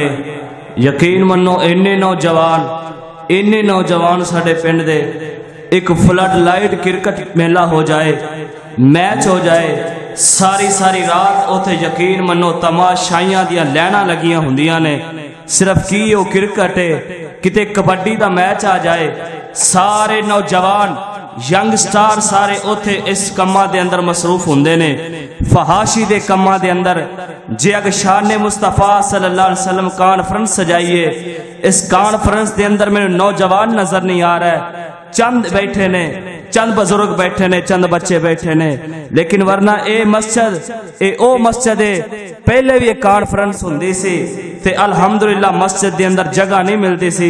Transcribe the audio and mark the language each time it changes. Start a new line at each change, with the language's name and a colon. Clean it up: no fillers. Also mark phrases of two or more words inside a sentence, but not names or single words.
Punjabi: یقین منو انے نوجوان ساڈے پنڈ دے ایک
English: flood light
Punjabi: کرکٹ میلہ ہو جائے، میچ ہو جائے، ساری ساری رات اوتھے یقین منو تماشائیاں دیاں لیناں لگیاں ہندیاں نے. صرف کی وہ کرکٹ ہے، کتے کبڈی دا میچ آ جائے، سارے نوجوان
English: young star
Punjabi: سارے اوتھے اس کماں دے اندر مصروف ہندے نے، فحاشی دے کماں دے اندر. جے اگر شان مصطفیٰ
Arabic: صلى الله عليه وسلم
Punjabi: کانفرنس سجائیے، اس کانفرنس دے اندر میرے نوجوان نظر نہیں آ رہا ہے. چند بیٹھے نے، چند بزرگ بیٹھے نے، چند بچے بیٹھے نے، لیکن ورنہ اے مسجد پہلے بھی ایک کانفرنس ہندی سی تے الحمدللہ مسجد دے اندر جگہ نہیں ملتی سی.